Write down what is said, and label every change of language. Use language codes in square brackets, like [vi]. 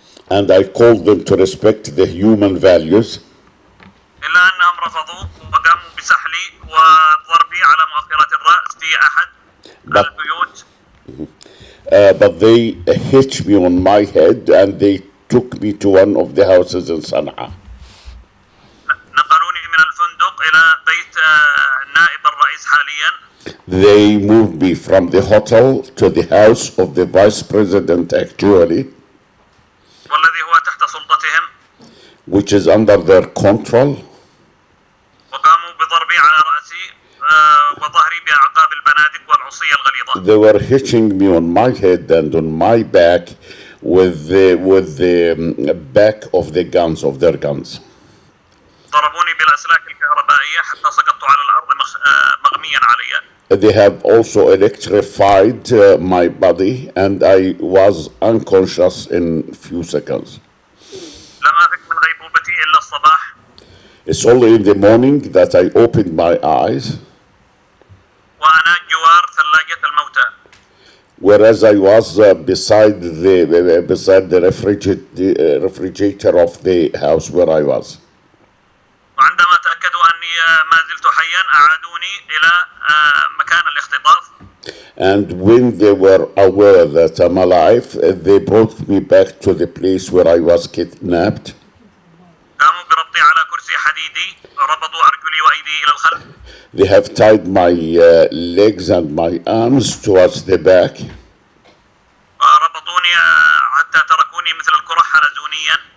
[en] And I called them to respect the human values. [ar] إلا أنهم رفضوا وقاموا بسحلي وضربي على مؤخرة الرأس في أحد البيوت. [en] But they hit me on my head and they took me to one of the houses in Sana'a. [ar] نقلوني من الفندق إلى بيت نائب الرئيس حاليا. [en] They moved me from the hotel to the house of the vice president actually, [ar] والذي هو تحت سلطتهم. [en] which is under their control. [ar] وقاموا بضربي على رأسي وظهري بأعقاب البنادق والعصية الغليظة. [en] They were hitting me on my head and on my back with the back of the guns, of their guns. [ar] ضربوني بالأسلاك الكهربائية حتى سقطت على الأرض مغميا علي. [en] They have also electrified my body and I was unconscious in few seconds. [ar] لم أفق من غيبوبتي إلا الصباح. [en] It's only in the morning that I opened my eyes [ar] وأنا جوار ثلاجة الموتى. [en] whereas I was beside the refrigerator of the house where I was. [ar] وعندما تأكدوا أني ما زلت حيا أعادوني إلى مكان الاختطاف. [en] And when they were aware that I'm alive, they brought me back to the place where I was kidnapped. [ar] قاموا بربطي على كرسي حديدي، ربطوا أرجلي وأيدي إلى الخلف. [en] They have tied my legs and my arms towards the back. [ar] ربطوني حتى تركوني مثل الكرة حرزونيا.